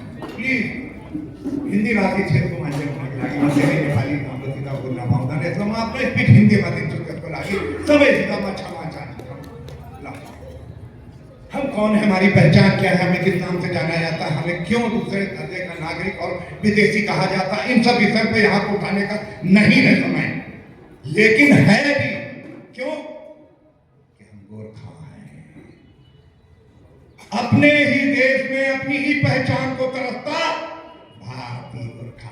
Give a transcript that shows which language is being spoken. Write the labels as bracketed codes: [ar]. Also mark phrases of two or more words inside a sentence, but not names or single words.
[ne] प्लिज हिन्दी भाषी क्षेत्रको मान्छे हुनको लागि म धेरै नेपाली हाम्रोसित बोल्न पाउँदैन, यसमा म आफ्नो स्पिच हिन्दीमा दिन्छु। त्यसको लागि सबैसित म क्षमा चाहन्छु। [hi] हम कौन है, हमारी पहचान क्या है, हमें किस नाम से जाना जाता है, हमें क्यों दूसरे दर्जे का नागरिक और विदेशी कहा जाता है, इन सब विषय पे यहाँ को उठाने का नहीं है समय। लेकिन है भी क्यों कि हम गोरखा हैं, अपने ही देश में अपनी ही पहचान को तरसता भारतीय गोरखा।